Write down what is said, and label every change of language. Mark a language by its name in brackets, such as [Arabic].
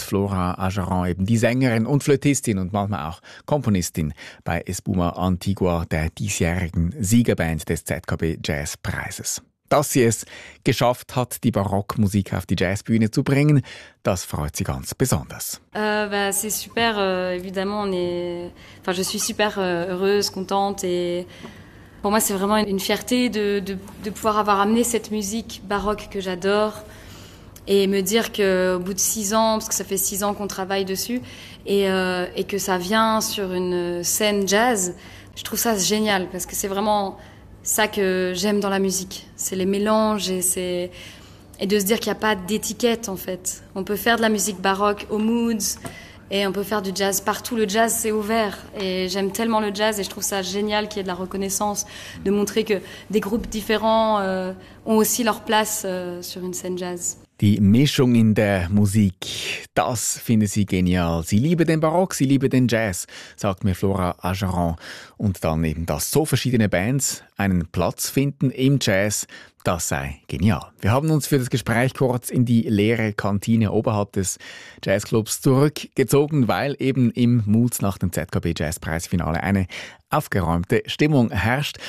[German] Flora Ajaran, eben die Sängerin und Flötistin und manchmal auch Komponistin bei Espuma Antigua, der diesjährigen Siegerband des ZKB Jazzpreises. Dass sie es geschafft hat, die Barockmusik auf die Jazzbühne zu bringen, das freut sie ganz besonders. [French] C'est super, évidemment. Enfin, je suis super heureuse, contente. Et pour moi, c'est vraiment une fierté de pouvoir avoir amené cette musique baroque que j'adore. Et me dire que au bout de 6 ans, parce que ça fait 6 ans qu'on travaille dessus, et que ça vient sur une scène jazz, je trouve ça génial, parce que c'est vraiment ça que j'aime dans la musique, c'est les mélanges et de se dire qu'il n'y a pas d'étiquette en fait. On peut faire de la musique baroque aux moods et on peut faire du jazz partout. Le jazz, c'est ouvert et j'aime tellement le jazz et je trouve ça génial qu'il y ait de la reconnaissance, de montrer que des groupes différents ont aussi leur place sur une scène jazz. [German] Die Mischung in der Musik, das finde sie genial. Sie liebe den Barock, sie liebe den Jazz, sagt mir Flora Ajaran. Und dann eben, dass so verschiedene Bands einen Platz finden im Jazz, das sei genial. Wir haben uns für das Gespräch kurz in die leere Kantine oberhalb des Jazzclubs zurückgezogen, weil eben im Moods nach dem ZKB Jazzpreisfinale eine aufgeräumte Stimmung herrscht.